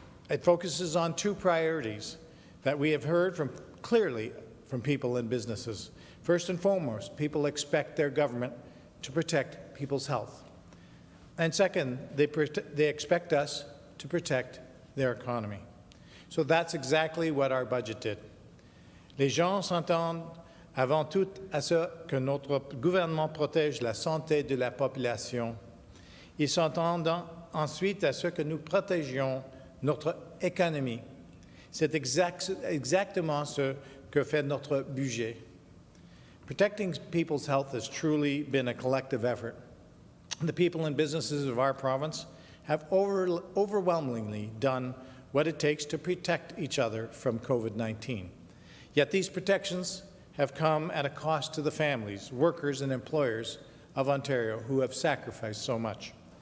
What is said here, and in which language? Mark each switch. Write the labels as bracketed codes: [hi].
[en] It focuses on two priorities that we have heard clearly from people and businesses. First and foremost, people expect their government to protect people's health. And second, they expect us to protect their economy. So that's exactly what our budget did. [fr] Les gens s'entendent avant tout à ce que notre gouvernement protège la santé de la population. Ils s'entendent ensuite à ce que nous protégions notre économie. C'est exactement ce que fait notre budget. [en] Protecting people's health has truly been a collective effort. The people and businesses of our province have overwhelmingly done what it takes to protect each other from COVID-19. Yet these protections have come at a cost to the families, workers, and employers of Ontario who have sacrificed so much.